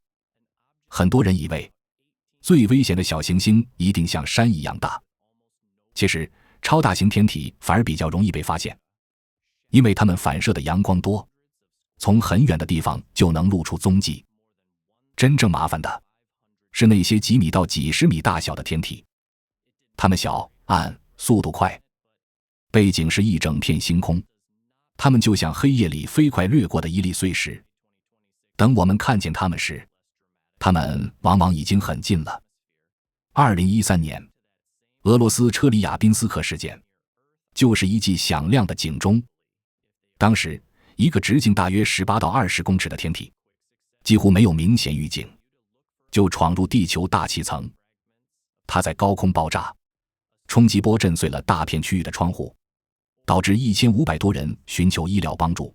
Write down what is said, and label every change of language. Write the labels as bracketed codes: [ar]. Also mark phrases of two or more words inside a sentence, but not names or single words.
[zh] 很多人以為最危險的小行星一定像山一樣大，其實超大型天體反而比較容易被發現，因為它們反射的陽光多，從很遠的地方就能露出蹤跡。真正麻煩的是那些幾米到幾十米大小的天體，它們小、暗、速度快，背景是一整片星空，它們就像黑夜裡飛快掠過的一粒碎石。等我們看見它们時，它們往往已經很近了。2013年，俄羅斯车里亞賓斯克事件就是一記響亮的警鐘。當時，一個直徑大約18到20公尺的天體， 幾乎沒有明顯預警，就闖入地球大氣層。它在高空爆炸，衝擊波震碎了大片區域的窗戶，導致1500多人尋求醫療幫助。